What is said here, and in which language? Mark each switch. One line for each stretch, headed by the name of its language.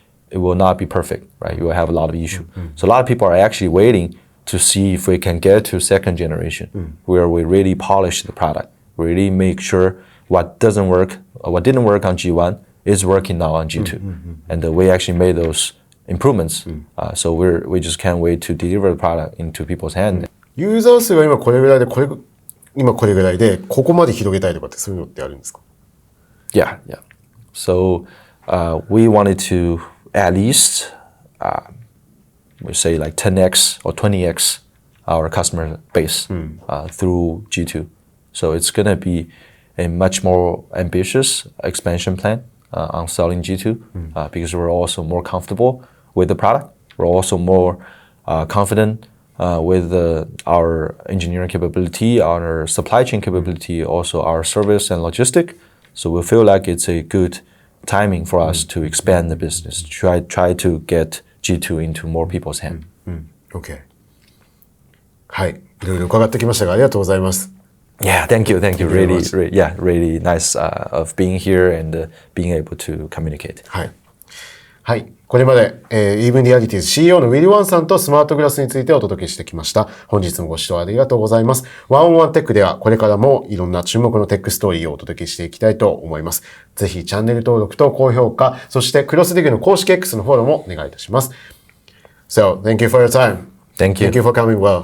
English: it will not be perfect, right? You will have a lot of issue. So a lot of people are actually waiting to see if we can get to second generation, where we really polish the product, really make sure what doesn't work, or what didn't work on G1 is working now on G2. And we actually made those improvements. So we just can't wait to deliver the product into people's hand.
Japanese: ユーザー数が今これぐらいで、今これぐらいで、ここまで広げたいとかってそういうのってあるんですか？
English: Yeah. So we wanted to at least, we say like 10x or 20x our customer base through G2. So it's going to be a much more ambitious expansion plan on selling G2 because we're also more comfortable with the product. We're also more confident with our engineering capability, our supply chain capability, also our service and logistic. So we feel like it's a good timing for us to expand the business, try to get G2 into more people's hand.
Japanese: OK。 はい。いろいろ伺ってきましたが、ありがとうございます。
English: Yeah, thank you. Really nice of being here and being able to communicate.
Japanese: はい。これまで、Even Realities CEO の Will Wang さんとスマートグラスについてお届けしてきました。本日もご視聴ありがとうございます。ワンオンワンテックではこれからもいろんな注目のテックストーリーをお届けしていきたいと思います。ぜひチャンネル登録と高評価、そしてクロスディグの公式 X のフォローもお願いいたします。
English: So, thank you for your time. Thank you. Thank you for coming well.